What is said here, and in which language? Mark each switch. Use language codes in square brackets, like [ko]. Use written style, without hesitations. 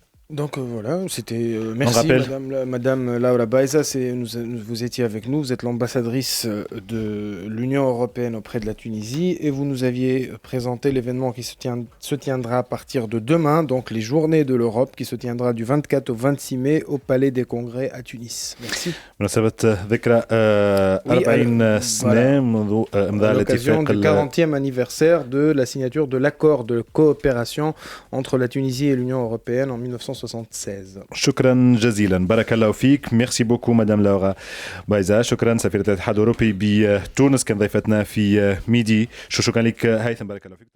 [fr] Donc voilà, c'était merci Madame Laura Baiza, vous étiez avec nous, vous êtes l'ambassadrice de l'Union européenne auprès de la Tunisie et vous nous aviez présenté l'événement qui se tiendra à partir de demain, donc les Journées de l'Europe qui se tiendra du 24 au 26 mai au Palais des Congrès à Tunis. Merci. [ar] مناسبة ذكرى 40 سنة منذ إمضاء [fr] l'occasion du 40e anniversaire de la signature de l'accord de coopération entre la Tunisie et l'Union européenne en 1976. [ar] شكرا جزيلا، بارك الله فيك. [fr] ميرسي بوكو [ar] مدام لورا بايزا. شكرا سفيرة الاتحاد الأوروبي بتونس كان ضيفتنا في ميدي. شكرا لك هيثم، بارك الله فيك.